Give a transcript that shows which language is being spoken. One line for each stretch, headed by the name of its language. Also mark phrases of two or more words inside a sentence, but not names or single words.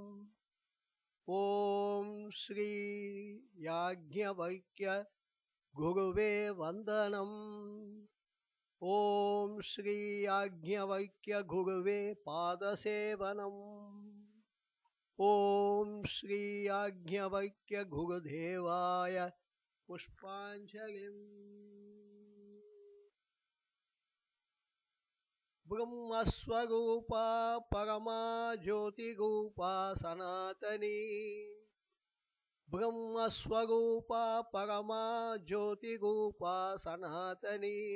Sanskrit: ओम् श्री याज्ञवल्क्य गुरुवे वन्दनम्. ओम् श्री याज्ञवल्क्य गुरुवे पादसेवनम्. ओम् श्री याज्ञवल्क्य गुरुदेवाय पुष्पाञ्जलिम्. ब्रह्मस्वरूपा परमा ज्योतिरूपा सनातनी. ब्रह्मस्वरूपा परमा ज्योतिरूपा सनातनी.